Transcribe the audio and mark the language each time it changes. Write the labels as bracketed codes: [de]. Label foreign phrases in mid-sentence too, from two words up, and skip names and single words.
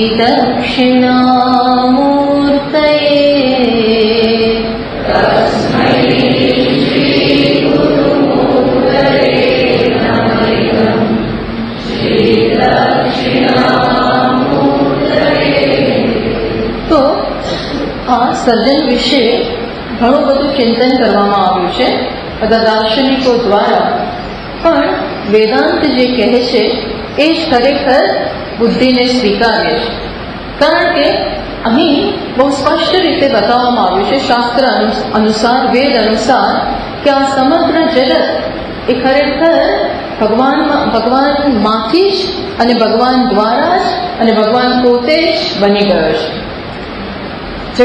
[sa] दक्षिणामूर्तये तस्मै श्री गुरुमूर्तये नमैतं श्री दक्षिणामूर्तये। [gu] તો આ સર્જન વિશે ઘણું બધું ચિંતન કરવામાં આવ્યું છે બધા દાર્શનિકો દ્વારા, પણ વેદાંત જે કહે છે એ જ ખરેખર બુદ્ધિને સ્વીકાર્ય છે। કારણ કે અહીં બહુ સ્પષ્ટ રીતે બતાવવામાં આવ્યું છે શાસ્ત્ર અનુસાર, વેદ અનુસાર, કે આ સમગ્ર જગત એ ખરેખર ભગવાનમાંથી જ અને ભગવાન દ્વારા જ અને ભગવાન પોતે જ બની ગયો છે.